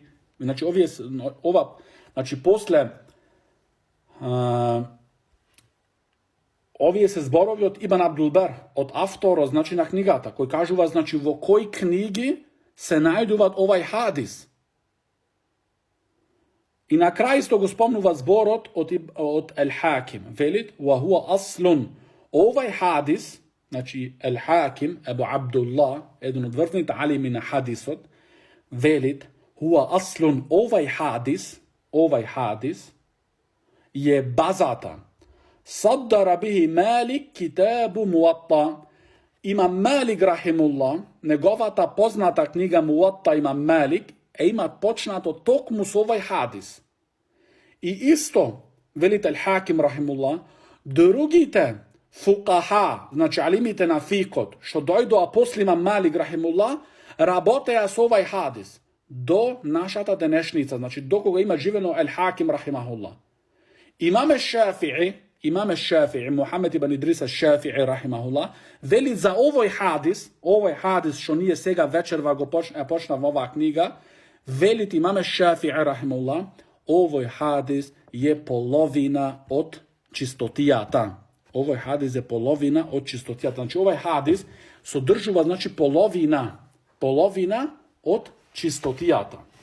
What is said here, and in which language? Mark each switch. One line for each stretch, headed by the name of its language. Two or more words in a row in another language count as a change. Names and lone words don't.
Macedonian: Значи, значи, после овие се зборови од Ибн Абдулбер, од авторот, значи, на книгата, кој кажува, значи, во кои книги се најдуваат овај хадис. И на крај исто го спомнува зборот од Ал-Хаким.
Arabic: Велит, وهو أصل.
Macedonian: Овај хадис, значи, Ал-Хаким, Абу Абдулlah, еден од врвните алими на хадисот, велит,
Arabic: هو أصل,
Macedonian: овај хадис, е базата.
Arabic: صدّر به مالك كتاب الموطأ.
Macedonian: Имам Малик, рахимуллах, неговата позната книга Муатта имам Малик, имат почнато токму со овај хадис. И исто, велите Ал-Хаким, рахимуллах, другите фукаха, значи алимите на фикот, што дојдоа после имам Малик, рахимуллах, работеа со овај хадис до нашата денешница, значи до кога има живено Ал-Хаким, рахимахуллах. Имам Шафи'i, Мухамед ибн Идрис Шафи'i, рахимахуллах, вели за овој хадис што ние сега вечерва го почнавме оваа книга, велит имам Шафи'i, рахимахуллах, овој хадис е половина од чистотијата. Овој хадис е половина од чистотијата. Значи, овој хадис содржува, значи, половина од чистотијата.